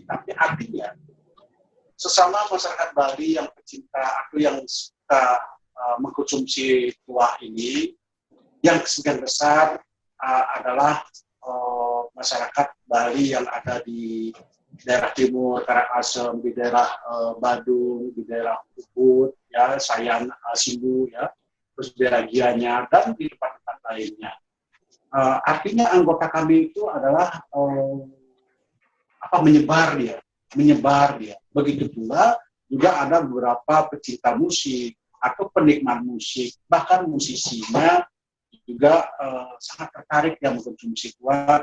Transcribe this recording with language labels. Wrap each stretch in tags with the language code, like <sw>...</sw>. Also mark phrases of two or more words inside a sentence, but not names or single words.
<id>Tapi artinya sesama masyarakat Bali yang pecinta atau yang suka mengkonsumsi tua ini, yang sebagian besar adalah masyarakat Bali yang ada di daerah timur, Karangasem, di daerah Badung, di daerah Ubud, ya, Sayan, Simbu, ya, terus di daerah Gianyar, dan di tempat-tempat lainnya. Artinya anggota kami itu adalah menyebar dia. Begitu pula juga ada beberapa pecinta musik atau penikmat musik, bahkan musisinya juga sangat tertarik yang mengkonsumsi tua.</id>